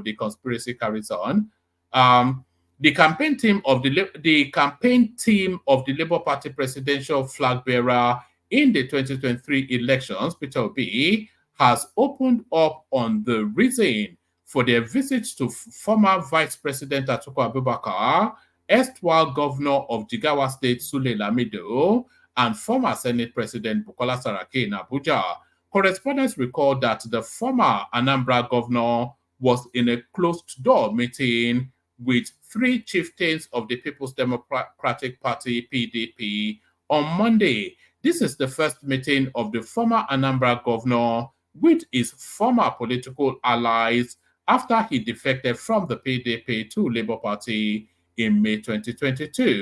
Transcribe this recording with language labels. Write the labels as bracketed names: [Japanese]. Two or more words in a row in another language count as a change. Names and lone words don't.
[English] The conspiracy carries on. The campaign team of the Labour Party presidential flag bearer in the 2023 elections, Peter Obi, has opened up on the reason for their visit to former Vice President Atiku Abubakar, erstwhile Governor of Jigawa State Sule Lamido, and former Senate President Bukola Saraki in Abuja. Correspondents recall that the former Anambra governor was in a closed-door meeting with 3 chieftains of the People's Democratic Party, PDP, on Monday. This is the first meeting of the former Anambra governor with his former political allies after he defected from the PDP to Labour Party in May 2022.